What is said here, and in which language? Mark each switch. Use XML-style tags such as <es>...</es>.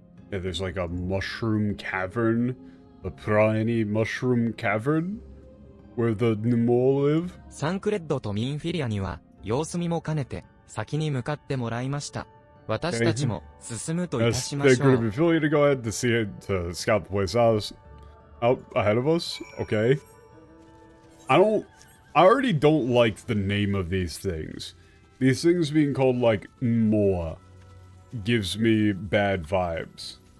<en>Yeah, there's like a mushroom cavern. The Praini mushroom cavern? Where the Nemo live?</en> <ja>サンクレッドとミンフィリアには、様子見も兼ねて、先に向かってもらいました。私たちも、進むといたしましょう。</ja> <en>They're going to be feeling to go ahead to see it, to scout the place out ahead of us? Okay. I already don't like the name of these things. These things being called, like, Moa gives me bad vibes.</en>